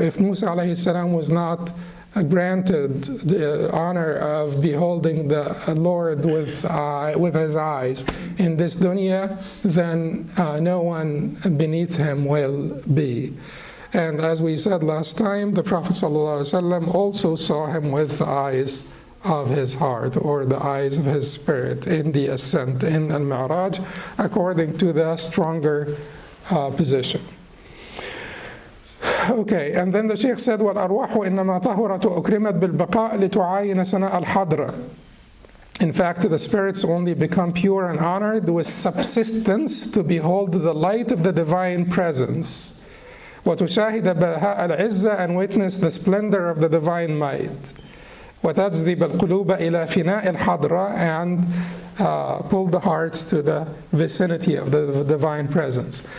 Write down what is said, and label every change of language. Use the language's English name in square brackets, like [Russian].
[English] If Musa alayhi salam was not granted the honor of beholding the Lord with his eyes in this dunya, then no one beneath him will be. And as we said last time, the Prophet ﷺ also saw him with the eyes of his heart, or the eyes of his spirit, in the ascent, in al-Mi'raj, according to the stronger position. Okay, and then the Shaykh said, [Arabic] وَالْأَرْوَاحُ إِنَّمَا طَهُرَتْ وَأُكْرِمَتْ بِالْبَقَاءِ لِتُعَايِنَ سَنَاءَ الْحَضْرَةِ. [English] In fact, the spirits only become pure and honored with subsistence to behold the light of the divine presence. [Arabic] وَتُشَاهِدَ بَهَاءَ الْعِزَّةِ, [English] and witness the splendor of the divine might. [Arabic] وَتَجْذِبَ الْقُلُوبَ إِلَى فِنَاءِ الْحَضْرَةِ, [English] and pull the hearts to the vicinity of the divine presence.